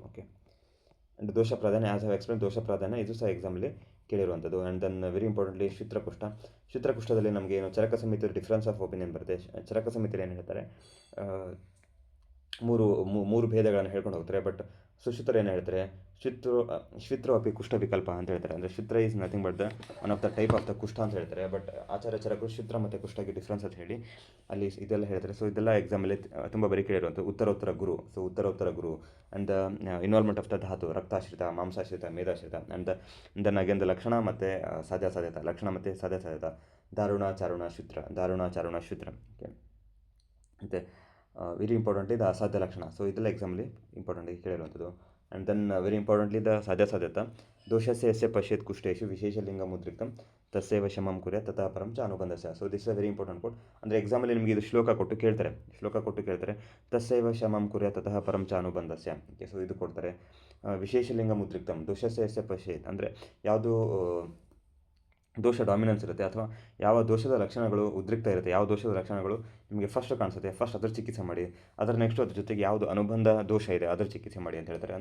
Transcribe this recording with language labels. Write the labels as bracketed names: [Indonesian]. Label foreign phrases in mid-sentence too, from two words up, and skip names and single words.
[Kannada] ಓಕೆ, ಆ್ಯಂಡ್ ದೋಷ ಪ್ರಾಧಾನ್ಯ [English] as have explain, [Kannada] ದೋಷ ಪ್ರಾಧಾನ್ಯ ಇದು ಸಹ ಎಕ್ಸಾಮಲ್ಲಿ ಕೇಳಿರುವಂಥದ್ದು. [English] and then very importantly ಶಿತ್ರಕುಷ್ಠ. [Kannada] ಶಿತ್ರಕುಷ್ಠದಲ್ಲಿ ನಮಗೆ ಏನು ಚರಕ ಸಮಿತಿ [English] difference of opinion [Kannada] ಬರುತ್ತೆ. ಚರಕ ಸಮಿತಿಯಲ್ಲಿ ಏನು ಹೇಳ್ತಾರೆ, ಮೂರು ಭೇದಗಳನ್ನು ಹೇಳ್ಕೊಂಡು ಹೋಗ್ತಾರೆ. ಬಟ್ ಸುಶ್ರುತರು ಏನು ಹೇಳ್ತಾರೆ, [Sanskrit] ಶ್ವಿತ್ರೋ ಅಪಿ ಕುಷ್ಠ ವಿಕಲ್ಪ [Kannada] ಅಂತ ಹೇಳ್ತಾರೆ. [English] ಅಂದರೆ ಶ್ವಿತ್ರ is nothing but the one of the type of the ಟೈಪ್ ಆಫ್ ದ ಕುಷ್ಠ [Kannada] ಅಂತ ಹೇಳ್ತಾರೆ. ಬಟ್ ಆಚಾರ್ಯ ಚರಕರು ಶ್ವಿತ್ರ ಮತ್ತು ಕುಷ್ಠಗೆ ಡಿಫ್ರೆನ್ಸ್ ಅಂತ ಹೇಳಿ ಅಲ್ಲಿ ಇದೆಲ್ಲ ಹೇಳ್ತಾರೆ. ಸೊ ಇದೆಲ್ಲ ಎಕ್ಸಾಮಲ್ಲಿ ತುಂಬ ಬರೀ ಕೇಳಿರುವಂಥ ಉತ್ತರೋತ್ತರ ಗುರು. ಸೊ ಉತ್ತರೋತ್ತರ ಗುರು [English] and the involvement of the [Kannada] ಧಾತು, ರಕ್ತಾಶ್ರಿತ, ಮಾಂಸಾಶ್ರಿತ, ಮೇಧಾಶ್ರಿತ. [English] and then again the [Kannada] ಲಕ್ಷಣ ಮತ್ತು ಸಾಧ್ಯಾಸಾಧ್ಯತ, ಲಕ್ಷಣ ಮತ್ತು ಸಾಧ್ಯಾಸಾಧ್ಯತ, ದಾರುಣ ಚಾರುಣ ಶೂದ್ರ, ದಾರುಣ ಚಾರುಣ ಶೂದ್ರ. [English] ಓಕೆ, ಮತ್ತು very importantly the [Kannada] ಅಸಾಧ್ಯ ಲಕ್ಷಣ. ಸೊ ಇದೆಲ್ಲ ಎಕ್ಸಾಮಲ್ಲಿ ಇಂಪಾರ್ಟೆಂಟಾಗಿ ಕೇಳಿರುವಂಥದ್ದು. [English] and then very importantly the [Sanskrit] ಸಾಧ್ಯಸಾಧ್ಯತ, ದೋಷಸ್ಯ ಯಸ್ಯ ಪಶ್ಯೇತ್ ಕುಷ್ಠೇಶು ವಿಶೇಷಲಿಂಗ ಮುದ್ರಿಕ್ತಂ ತಸ್ಯೈವ ಶಮಂ ಕುರ್ಯಾತ್ ತತಃ ಪರಂ ಚ ಅನುಬಂಧಸ್ಯ. [English] so this is very important quote. [Kannada] ಅಂದರೆ ಎಕ್ಸಾಮಲ್ಲಿ ನಿಮಗೆ ಇದು ಶ್ಲೋಕ ಕೊಟ್ಟು ಕೇಳ್ತಾರೆ, [Sanskrit] ತಸ್ಯೈವ ಶಮಂ ಕುರ್ಯಾತ್ ತತಃ ಪರಂ ಚ ಅನುಬಂಧಸ್ಯ. [Kannada] ಓಕೆ, ಸೊ ಇದು ಕೊಡ್ತಾರೆ. [Sanskrit] ವಿಶೇಷಲಿಂಗ ಮುದ್ರಿಕ್ತಂ, ದೋಷಸ್ಯ ಯಸ್ಯ ಪಶ್ಯೇತ್, [Kannada] ಅಂದರೆ ಯಾವುದು ದೋಷ ಡಾಮಿನೆನ್ಸ್ ಇರುತ್ತೆ ಅಥವಾ ಯಾವ ದೋಷದ ಲಕ್ಷಣಗಳು ಉದ್ರಿಕ್ತ ಇರುತ್ತೆ, ಯಾವ ದೋಷದ ಲಕ್ಷಣಗಳು ನಿಮಗೆ ಫಸ್ಟ್ ಕಾಣಿಸುತ್ತೆ, ಫಸ್ಟ್ ಅದರ ಚಿಕಿತ್ಸೆ ಮಾಡಿ. ಅದರ ನೆಕ್ಸ್ಟ್ ಅದ್ರ ಜೊತೆಗೆ ಯಾವುದು ಅನುಬಂಧ ದೋಷ ಇದೆ ಅದರ ಚಿಕಿತ್ಸೆ ಮಾಡಿ ಅಂತ ಹೇಳ್ತಾರೆ.